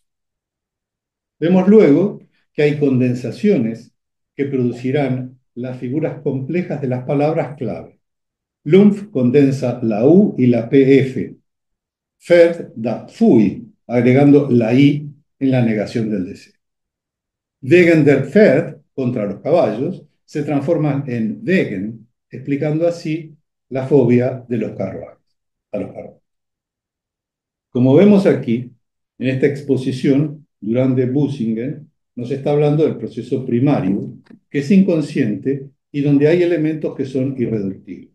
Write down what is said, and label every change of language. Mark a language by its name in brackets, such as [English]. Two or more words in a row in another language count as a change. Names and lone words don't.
[Spanish] Vemos luego que hay condensaciones que producirán las figuras complejas de las palabras clave. Lumpf condensa la U y la PF. Ferd da Pfui, agregando la I en la negación del deseo. [German] Wegen der Pferd, [Spanish] contra los caballos, se transforma en Wegen, explicando así la fobia de los carruajes, a los carruajes. Como vemos aquí, en esta exposición, Durand de Bussingen nos está hablando del proceso primario, que es inconsciente y donde hay elementos que son irreductibles.